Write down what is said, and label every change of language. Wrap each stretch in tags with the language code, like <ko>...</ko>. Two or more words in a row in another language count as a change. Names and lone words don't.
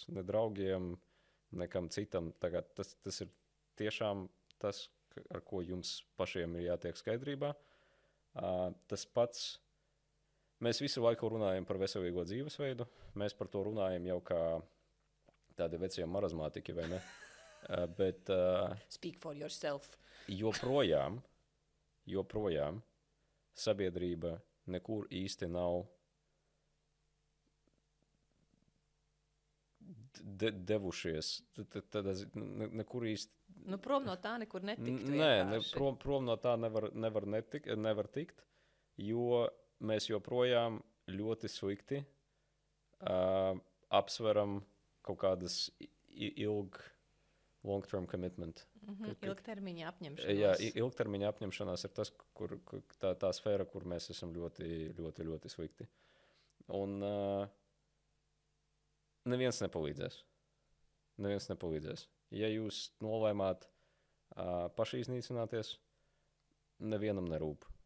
<lv>Ne draugiem, nekam citam. Tagad tas ir tiešām tas, ar ko jums pašiem ir jātiek skaidrībā. Tas pats, mēs visu laiku runājam par veselīgo dzīvesveidu, mēs par to runājam jau kā tādi vecie marazmātiķi, vai ne? Bet</lv> <en>Speak for yourself.</en> <lv>joprojām sabiedrība nekur īsti nav devušies. Nekur īsti. Prom no tā nekur netikt. Nē, prom no tā nevar tikt, jo mēs joprojām ļoti slikti apsveram kaut kādas</lv> <en>long-term commitment.</en> <lv>Ilgtermiņa apņemšanās. Jā, ilgtermiņa apņemšanās ir tas, tā sfēra, kur mēs esam ļoti, ļoti, ļoti slikti. Un neviens nepalīdzēs. Ja jūs nolēmāt paši iznīcināties, nevienam nerūp.</lv>